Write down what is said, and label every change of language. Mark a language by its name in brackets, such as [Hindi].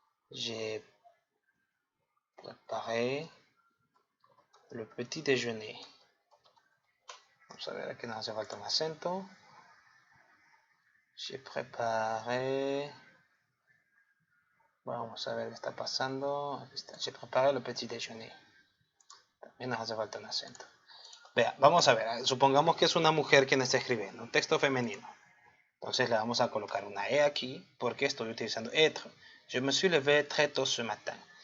[French] J'ai préparé le petit déjeuner. [Spanish] Vamos a ver, aquí nos hace falta un acento. [French] J'ai préparé. [Spanish] Vamos a ver qué está pasando. Aquí está. [French] J'ai préparé le petit déjeuner. [Spanish] También nos hace falta un acento. Vea, vamos a ver. Supongamos que es una mujer quien está escribiendo. Un texto femenino. Entonces le vamos a colocar una E aquí. Porque estoy utilizando être. [French] Je me suis levé très tôt ce matin.